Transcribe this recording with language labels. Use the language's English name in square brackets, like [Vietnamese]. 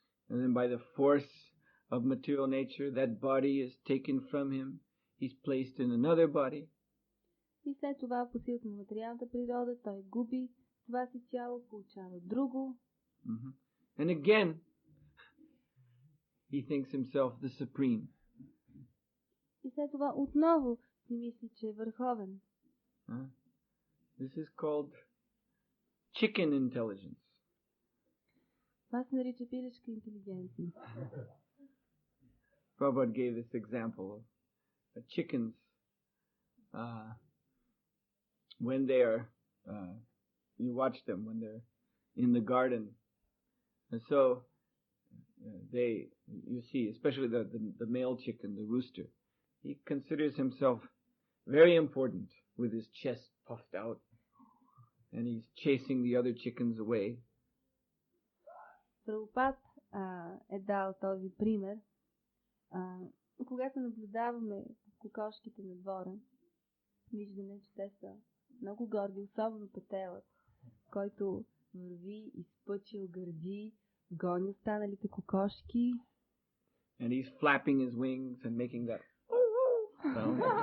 [English] And then by the force of material nature, that body is taken from him. He's placed in another body. [Bulgarian] И след това по силата на материалната природа той губи това си тяло, получава друго. [English] And again, he thinks himself the supreme. [Bulgarian] И след това отново си мисли, че е върховен. [English] This is called chicken intelligence. [Bulgarian] Това се нарича пилешка интелигентност. [English] Prabhupada gave this example of chickens when they are, you watch them when they're in the garden. And so you see, especially the male chicken, the rooster, he considers himself very important with his chest puffed out, and he's chasing the other chickens away. [Bulgarian] Прабхупад е дал този пример. Когато наблюдаваме кокошките на двора, виждаме, че те са много горди, особено петелът, който върви, изпъчил гърди, гони останалите кокошки. [English] and he's flapping his wings and making that sound.